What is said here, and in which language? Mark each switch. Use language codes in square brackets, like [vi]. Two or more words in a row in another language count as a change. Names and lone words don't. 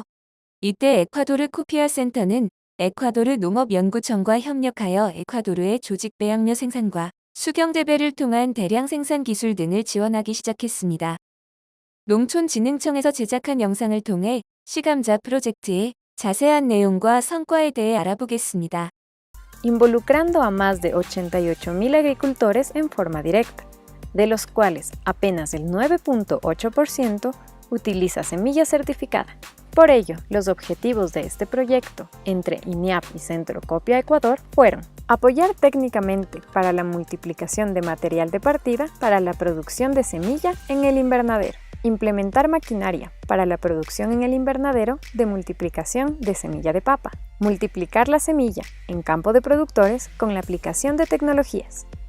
[ko] 이때 에콰도르 코피아 센터는 에콰도르 농업연구청과 협력하여 에콰도르의 조직 배양료 생산과 수경재배를 통한 대량 생산 기술 등을 지원하기 시작했습니다. 농촌진흥청에서 제작한 영상을 통해 씨감자 프로젝트의 자세한 내용과 성과에 대해 알아보겠습니다. [es] Involucrando a más de 88.000 agricultores en forma directa, de los cuales apenas el 9.8% utiliza semilla certificada. Por ello, los objetivos de este proyecto entre INIAP y Centro Copia Ecuador fueron apoyar técnicamente para la multiplicación de material de partida para la producción de semilla en el invernadero, implementar maquinaria para la producción en el invernadero de multiplicación de semilla de papa, multiplicar la semilla en campo de productores con la aplicación de tecnologías.